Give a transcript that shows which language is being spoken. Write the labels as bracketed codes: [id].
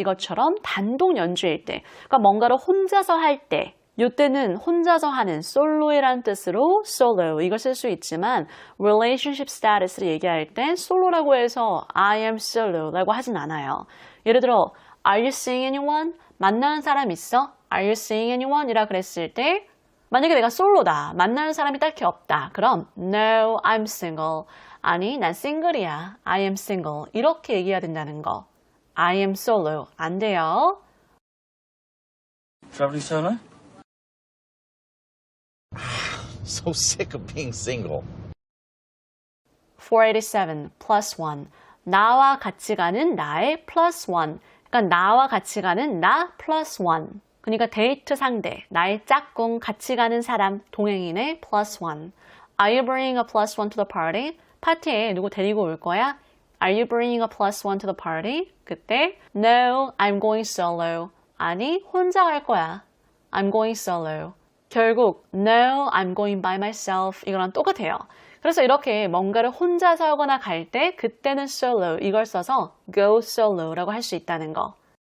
[ko] 이것처럼 단독 연주일 때. 그러니까 뭔가를 혼자서 할 때. 요때는 혼자서 하는 솔로이란 뜻으로 solo 이걸 쓸 수 있지만 relationship status를 얘기할 땐 솔로라고 해서 [en] I am solo [ko] 라고 하진 않아요. [en] 예를 들어 Are you seeing anyone? [ko] 만나는 사람 있어? [en] Are you seeing anyone? [ko] 이라 그랬을 때 만약에 내가 솔로다. 만나는 사람이 딱히 없다. [en] 그럼 No, I'm single. [ko] 아니, 난 싱글이야. [en] I am single. [ko] 이렇게 얘기해야 된다는 거. [en] I am solo. [ko] 안 돼요. [en] Traveling solo? So sick of being single. [ko] 487. plus one. 나와 같이 가는 나의 [en] plus one. [ko] 그러니까 나와 같이 가는 나 plus one. 그러니까 데이트 상대, 나의 짝꿍, 같이 가는 사람, 동행인의 plus one. [en] Are you bringing a plus one to the party? [ko] 파티에 누구 데리고 올 거야? [en] Are you bringing a plus one to the party? [ko] 그때 [en] No, I'm going solo. [ko] 아니, 혼자 갈 거야. [en] I'm going solo. 결국 No, I'm going by myself. [ko] 이거랑 똑같아요. 그래서 이렇게 뭔가를 혼자서 하거나 갈 때 그때는 solo 이걸 써서 [en] go solo [ko] 라고 할 수 있다는 거.